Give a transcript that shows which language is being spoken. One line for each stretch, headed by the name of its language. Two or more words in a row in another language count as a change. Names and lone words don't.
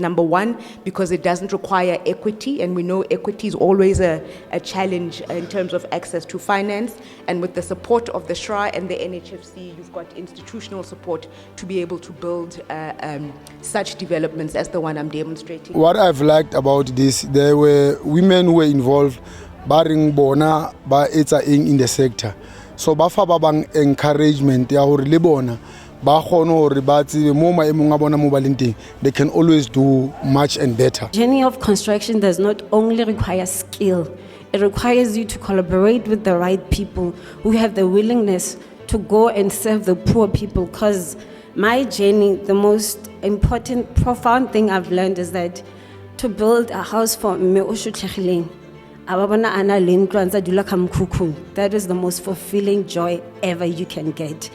English: Number one, because it doesn't require equity, and we know equity is always a challenge in terms of access to finance. And with the support of the SHRA and the NHFC, you've got institutional support to be able to build such developments as the one I'm demonstrating. What I've liked about this, there were women who were involved, barring
Southern Sotho: bona ba etsa
English: in the sector.
Southern Sotho: So ba fa ba bang encouragement ya hore le bona ba kgone hore ba tsebe mo maemong a bona mo ba leng teng,
English: they can always do much and better. Journey of construction does not only require skill, it requires you to collaborate with the right people who have the willingness to go and serve the poor people. Because my journey, the most important, profound thing I've learned is that to build a house for me, that is the most fulfilling joy ever you can get.